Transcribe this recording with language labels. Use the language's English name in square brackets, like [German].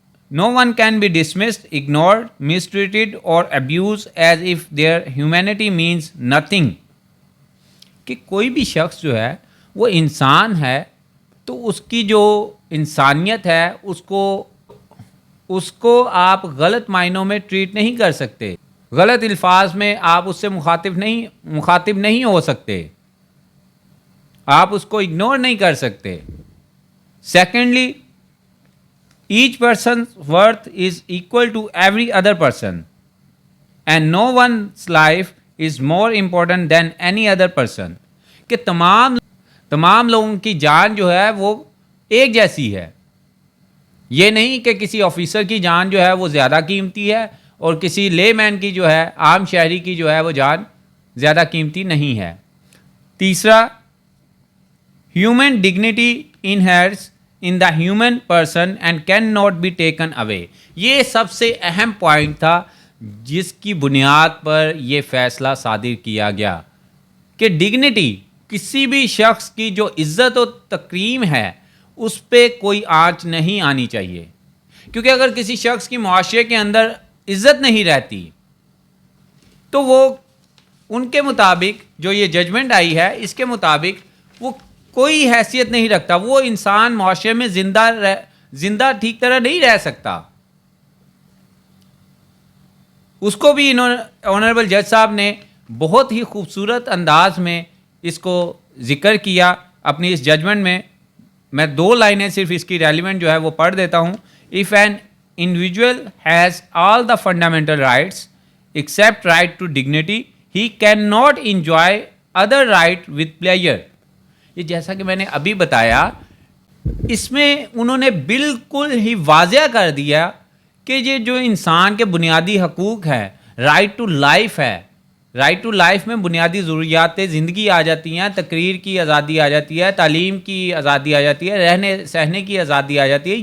[English] No one can be dismissed, ignored, mistreated or abused as if their humanity means nothing. [Urdu] کہ کوئی بھی شخص جو ہے وہ انسان ہے، تو اس کی جو انسانیت ہے اس کو آپ غلط معنوں میں ٹریٹ نہیں کر سکتے، غلط الفاظ میں آپ اس سے مخاطب نہیں ہو سکتے، آپ اس کو اگنور نہیں کر سکتے. [English] Secondly, each person's worth is equal to every other person and no one's life is more important than any other person. [Urdu] کہ تمام لوگوں کی جان جو ہے وہ ایک جیسی ہے. یہ نہیں کہ کسی آفیسر کی جان جو ہے وہ زیادہ قیمتی ہے اور کسی لے مین کی جو ہے، عام شہری کی جو ہے وہ جان زیادہ قیمتی نہیں ہے. [English] تیسرا، human dignity inheres in the human person and cannot be taken away. [Urdu] یہ سب سے اہم پوائنٹ تھا جس کی بنیاد پر یہ فیصلہ صادر کیا گیا کہ ڈگنیٹی، کسی بھی شخص کی جو عزت و تکریم ہے، اس پہ کوئی آنچ نہیں آنی چاہیے. کیونکہ اگر کسی شخص کی معاشرے کے اندر عزت نہیں رہتی تو وہ ان کے مطابق جو یہ ججمنٹ آئی ہے اس کے مطابق وہ کوئی حیثیت نہیں رکھتا، وہ انسان معاشرے میں زندہ ٹھیک طرح نہیں رہ سکتا. اس کو بھی آنریبل جج صاحب نے بہت ہی خوبصورت انداز میں اس کو ذکر کیا اپنی اس ججمنٹ میں. میں 2 لائنیں صرف اس کی ریلیونٹ جو ہے وہ پڑھ دیتا ہوں. [English] If an individual has all the fundamental rights except right to dignity, he cannot enjoy other right with pleasure. [Urdu] یہ جیسا کہ میں نے ابھی بتایا، اس میں انہوں نے بالکل ہی واضح کر دیا کہ یہ جو انسان کے بنیادی حقوق ہیں، رائٹ ٹو لائف ہے، رائٹ ٹو لائف میں بنیادی ضروریات زندگی آ جاتی ہیں، تقریر کی آزادی آ جاتی ہے، تعلیم کی آزادی آ جاتی ہے، رہنے سہنے کی آزادی آ جاتی ہے.